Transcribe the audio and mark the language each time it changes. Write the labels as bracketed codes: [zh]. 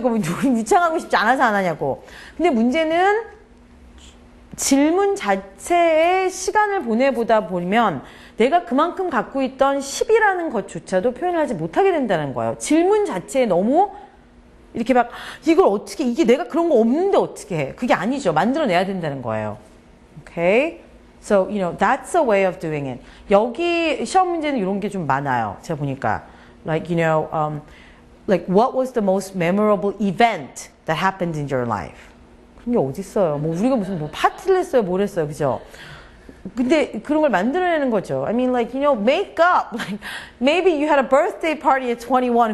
[ko] 그럼 유창하고 싶지 않아서 안 하냐고. 근데 문제는 질문 자체에 시간을 보내보다 보면 내가 그만큼 갖고 있던 10이라는 것조차도 표현을 하지 못하게 된다는 거예요. 질문 자체에 너무 이렇게 막 이걸 어떻게 이게 내가 그런 거 없는데 어떻게 해. 그게 아니죠. 만들어내야 된다는 거예요. 오케이? [en] So, that's a way of doing it. [ko] 여기 시험 문제는 이런 게 좀 많아요. 제가 보니까. [en] Like, like what was the most memorable event that happened in your life? [ko] 그런 게 어딨어요. 뭐 우리가 무슨 뭐 파티를 했어요, 뭘 했어요, 그죠? 근데 그런 걸 만들어내는 거죠. I mean, like, make up. [en] Like, maybe you had a birthday party at 21.